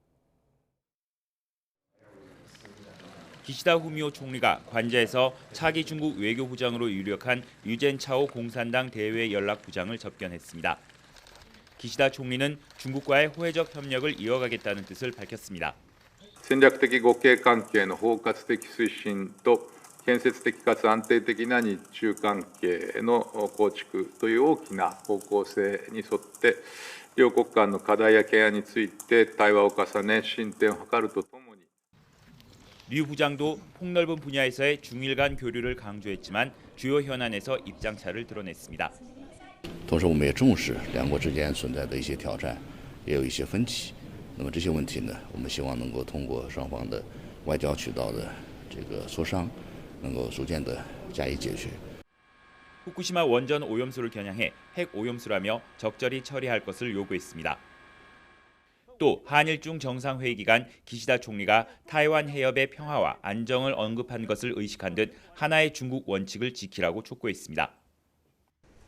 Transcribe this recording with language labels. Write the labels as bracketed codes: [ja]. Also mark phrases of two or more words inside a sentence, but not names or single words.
[ko] 기시다 후미오 총리가 관저에서 차기 중국 외교부장으로 유력한 류젠차오 공산당 대외 연락부장을 접견했습니다. 기시다 총리는 중국과의 호혜적 협력을 이어가겠다는 뜻을 밝혔습니다. [ja] 戦略的互恵関係の包括的推進と建設的かつ安定的な日中関係の構築という大きな方向性に沿って両国間の課題や懸案について対話を重ね進展を図るとともに [ko] 류 부장도 폭넓은 분야에서의 중일 간 교류를 강조했지만 주요 현안에서 입장차를 드러냈습니다. [zh] 同时我们也重视两国之间存在的一些挑战，也有一些分歧。那么这些问题呢，我们希望能够通过双方的外交渠道的这个磋商，能够逐渐的加以解决。 [ko] 후쿠시마 원전 오염수를 겨냥해 핵 오염수라며 적절히 처리할 것을 요구했습니다. 또 한일중 정상회의 기간 기시다 총리가 타이완 해협의 평화와 안정을 언급한 것을 의식한 듯 하나의 중국 원칙을 지키라고 촉구했습니다.